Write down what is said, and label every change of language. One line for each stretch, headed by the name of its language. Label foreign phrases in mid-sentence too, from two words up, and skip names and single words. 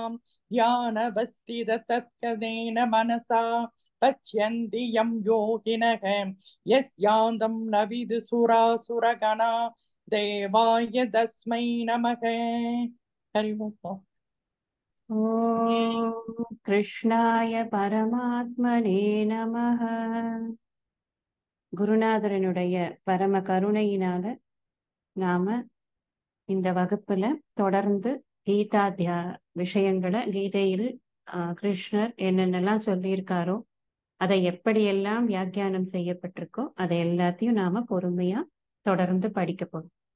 Sanskrit: ध्यानवस्थिततत्कदेन मनसा पश्यन्ति यं योगिनः यस्यान्तं न विदुसुरासुरगणा देवाय तस्मै नमः. हरि ओम्. ओम् कृष्णाय परमात्मने नमः.
Tamil: குருநாதரனுடைய பரம கருணையினால நாம இந்த வகுப்புல தொடர்ந்து கீதா விஷயங்களை கீதையில் கிருஷ்ணர் என்னென்னலாம் சொல்லியிருக்காரோ அதை எப்படியெல்லாம் வியாக்கியானம் செய்யப்பட்டிருக்கோ அதை எல்லாத்தையும் நாம பொறுமையா தொடர்ந்து படிக்க போறோம்.